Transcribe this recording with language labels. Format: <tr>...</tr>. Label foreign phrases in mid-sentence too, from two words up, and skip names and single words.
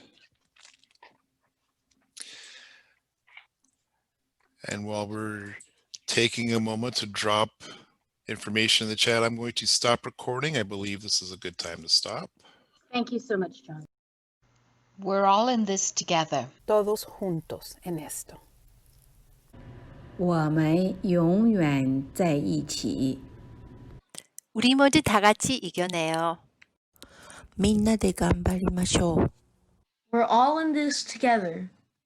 <en>And while we're taking a moment to drop information in the chat, I'm going to stop recording. I believe this is a good time to stop. Thank you so much, John. We're all in this together.</en> <es>Todos juntos en esto.</es> <zh>我们永远在一起。</zh> <ko>우리 모두 다 같이 이겨내요.</ko> <ja>みんなで頑張りましょう。</ja> <en>We're all in this together.</en>